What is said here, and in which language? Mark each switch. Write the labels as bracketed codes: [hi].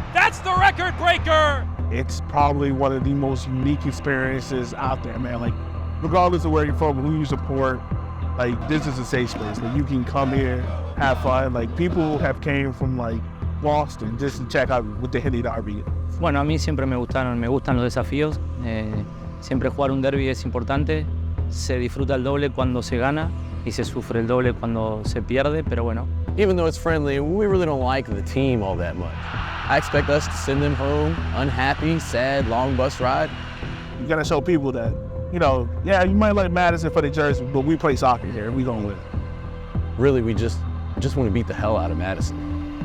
[en] That's the record breaker! It's probably one of the most unique experiences out there, man. Like, regardless of where you're from, who you support, like, this is a safe space. Like, you can come here, have fun. Like, people have came from, like, Boston just to check out what the Henny Derby. [es] Bueno, a mí siempre me gustan los desafíos. Siempre jugar un derby es importante. Se disfruta el doble cuando se gana y se sufre el doble cuando se pierde, pero bueno. [en] Even though it's friendly, we really don't like the team all that much. I expect us to send them home unhappy, sad, long bus ride. You gotta show people that, you know, yeah, you might like Madison for the jersey, but we play soccer here and we gonna win. Really, we just want to beat the hell out of Madison.